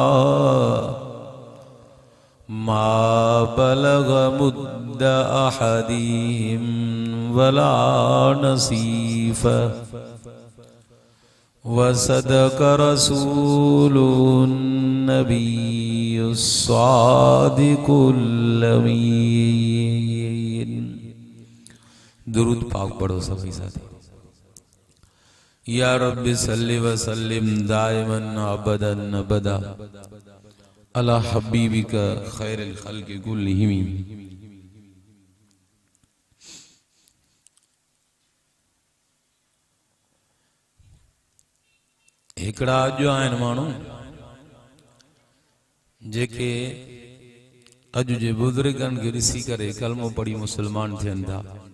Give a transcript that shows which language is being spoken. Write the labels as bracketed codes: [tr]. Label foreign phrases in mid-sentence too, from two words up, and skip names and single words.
[ar] ما بلغ مد أحدهم ولا نصيفه وصدق رسولنا النبي الصادق الأمين. [hi] दुरूद पाक पढ़ो सभी साथी। [ar] يا رب صل وسلم دائما أبدا على حبيبك خير الخلق كلهم. [sd] हिकड़ा जो आहिनि माण्हू जेके अॼु जे बुज़ुर्गनि खे ॾिसी करे कलमो पढ़ी मुसलमान थियनि था।